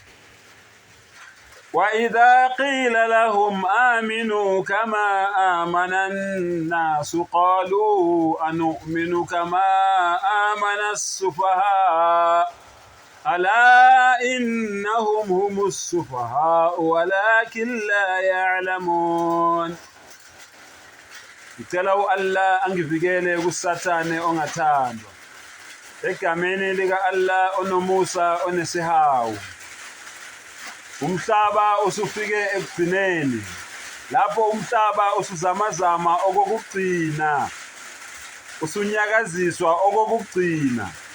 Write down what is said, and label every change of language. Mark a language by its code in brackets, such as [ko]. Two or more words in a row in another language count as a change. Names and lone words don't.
[ar] وإذا قيل لهم آمنوا كما آمن الناس قالوا أنؤمن كما آمن السفهاء ألا إنهم هم السفهاء ولكن لا يعلمون. [zu] Ngicela u-Allah angivikele kusathane ongathandwa egameni lika-Allah onomusa onesihawu. Umhlaba usufike ekugcineni, lapho umhlaba usuzamazama okokugcina, usunyakaziswa okokugcina.